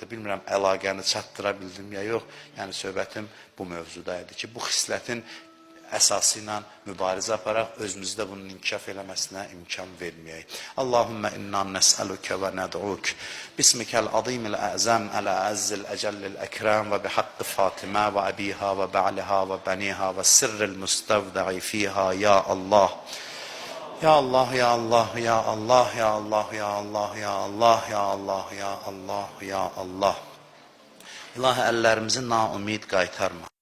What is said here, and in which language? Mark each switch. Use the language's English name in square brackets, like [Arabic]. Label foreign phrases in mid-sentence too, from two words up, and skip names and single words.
[Azerbaijani] Bilmirəm, əlaqəni çatdıra bildim ya yox. Yəni, söhbətim bu mövzudaydı ki, bu xislətin əsası ilə mübarizə aparaq, özümüzdə bunun inkişaf eləməsinə imkan verməyək. [Arabic] اللهم إنا نسألك و ندعوك باسمك العظيم الأعظم الأعز الأجل الأكرم و بحق فاطمة و أبيها و بعلها و بنيها و السر المستودع فيها يا الله. يا الله، يا الله، يا الله، يا الله، يا الله، يا الله، يا الله، يا الله، يا الله. [Azerbaijani] İlahi, əllərimizi naumid qaytarma.